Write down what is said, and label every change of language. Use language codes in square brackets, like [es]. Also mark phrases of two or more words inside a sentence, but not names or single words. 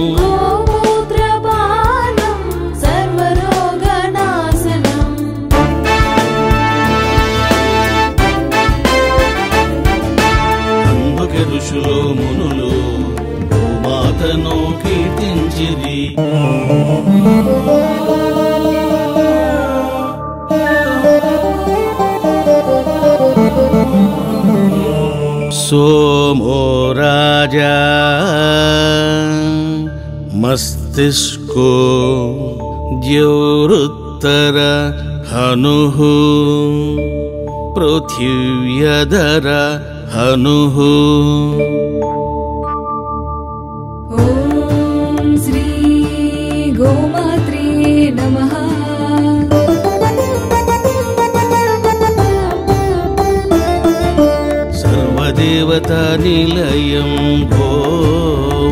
[te] గోమూత్రపానం సర్వరోగనాశనం. అందుకే ఋషులు మునులు గోమాతను కీర్తించిరి. [sa] सोमो राजा मस्तिष्को द्यौरुत्तर हनुः पृथिव्यधर हनुः. ఓం శ్రీ గోమాత్రే నమః. సర్వదేవతా నిలయం గో